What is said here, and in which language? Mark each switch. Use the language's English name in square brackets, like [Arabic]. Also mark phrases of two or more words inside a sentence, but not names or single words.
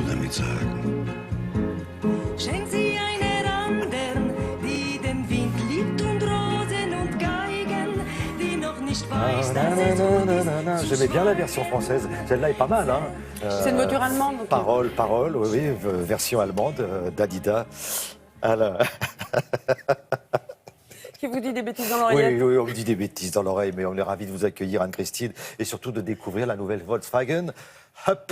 [German] Abschied sagen. Schenk sie einer anderen, die den Wind liebt und Rosen und Geigen, die noch nicht weiß, dass es gut ist. [French] J'aimais bien la version française. Celle-là est pas mal, hein. C'est une voiture allemande. Donc Parole, oui, version allemande d'Adida. Alors... Qui vous dit des bêtises dans l'oreillette. Oui, on me dit des bêtises dans l'oreille, mais on est ravis de vous accueillir, Anne-Christine, et surtout de découvrir la nouvelle Volkswagen Up.